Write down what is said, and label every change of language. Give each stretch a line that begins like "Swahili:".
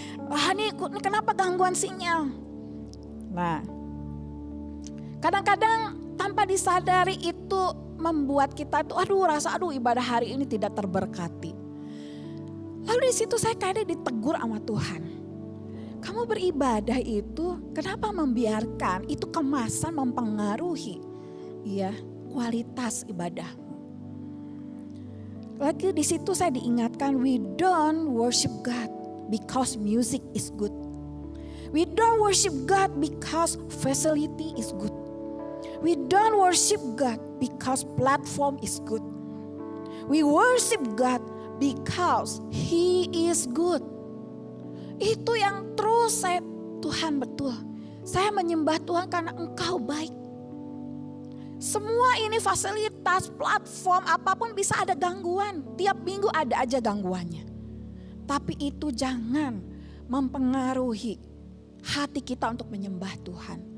Indonesian: Wah ini kenapa gangguan sinyal. Nah kadang-kadang tanpa disadari itu membuat kita itu aduh ibadah hari ini tidak terberkati. Lalu di situ saya kadang ditegur sama Tuhan. Kamu beribadah itu kenapa membiarkan itu kemasan mempengaruhi ya kualitas ibadahmu. Lagi di situ saya diingatkan,
English: we don't worship God because music is good. We don't worship God because facility is good. We don't worship God because platform is good. We worship God because He is good.
Indonesian: Itu yang terus Tuhan betul. Saya menyembah Tuhan karena Engkau baik. Semua ini fasilitas, platform, apapun bisa ada gangguan. Tiap minggu ada aja gangguannya. Tapi itu jangan mempengaruhi hati kita untuk menyembah Tuhan.